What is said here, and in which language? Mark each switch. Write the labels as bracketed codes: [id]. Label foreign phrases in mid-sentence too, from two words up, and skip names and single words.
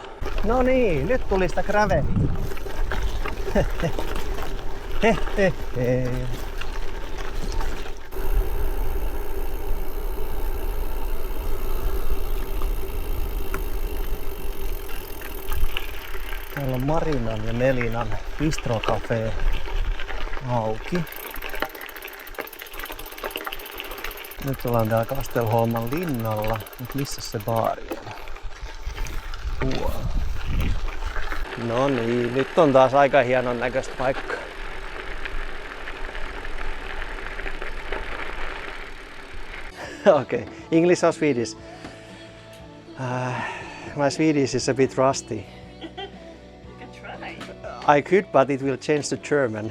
[fi] No niin, nyt tuli sitä graveliä. Täällä on Marinan ja Melinan Bistro-cafe auki. Nyt ollaan täällä Kastelholman linnalla. Nyt missä se baari on? Tuolla. No niin, nyt on taas aika hienon näköistä paikkaa. [en] Okay, English or Swedish? My Swedish is a bit rusty. You can try. I could, but it will change to German.